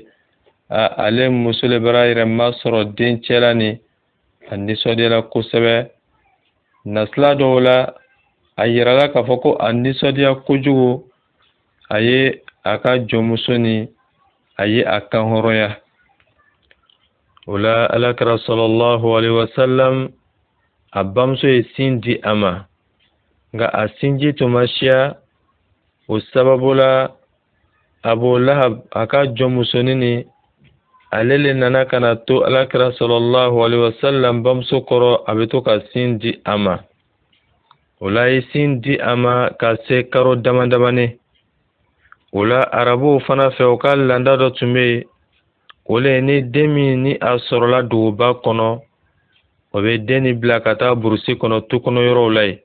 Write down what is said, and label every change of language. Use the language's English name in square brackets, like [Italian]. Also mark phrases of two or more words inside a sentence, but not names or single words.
[Bambara] Ale muso le bara yɛrɛ masɔrɔ dencɛ la ni a nisɔndiyala kosɛbɛ. Nasila dɔw la a yirala k'a fɔ ko a nisɔndiya kojugu a ye a ka jɔnmuso ni a ye a kan hɔrɔnya. O la Alakira [Arabic] صلى الله عليه وسلم [Bambara] a bamuso ye sin di a ma. Nka a sinji tun ma siya. O sababu la Abu Lahab a ka jɔnmusonin ni ale le nana ka na to Alakira [Arabic] صلى الله عليه وسلم [Bambara] bamuso kɔrɔ a bɛ to ka sin di a ma. O la ye sin di a ma ka se karo damadamani. O la arabuw fana fɛ o ka landa dɔ tun bɛ yen. O le ni den min ni a sɔrɔla duguba kɔnɔ o bɛ den ni bila ka taa burusi kɔnɔ tukɔnɔ yɔrɔw la yen.